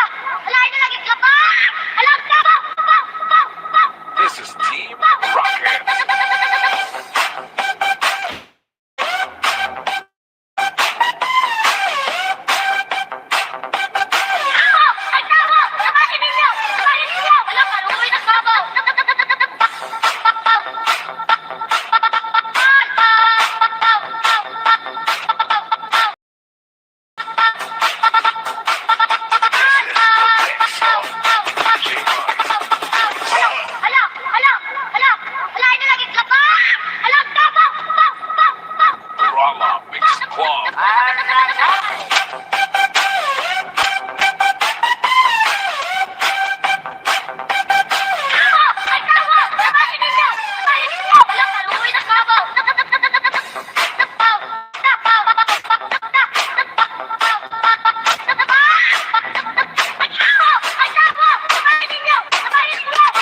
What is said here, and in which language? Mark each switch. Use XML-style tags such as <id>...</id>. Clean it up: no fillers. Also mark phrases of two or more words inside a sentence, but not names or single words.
<ceb>Hala, ina lagi ka ba? Hala, baw, baw, baw, baw!</ceb> <en>This is Team Rocket.</en> <ceb>Tawo! Ay, tawo! Sabahin ninyo! Sabahin ninyo! Hala, kaluoy sa karabaw! Hala, hala, hala! Hala, ina lagi ka ba? Hala, baw, baw, baw, baw, baw! Rama Mix Club. Tawo! Ay, tawo! Sabahin ninyo! Sabahin ninyo! Hala, kaluoy sa karabaw! Ay, tawo! Sabahin ninyo! Sabahin ninyo!</ceb>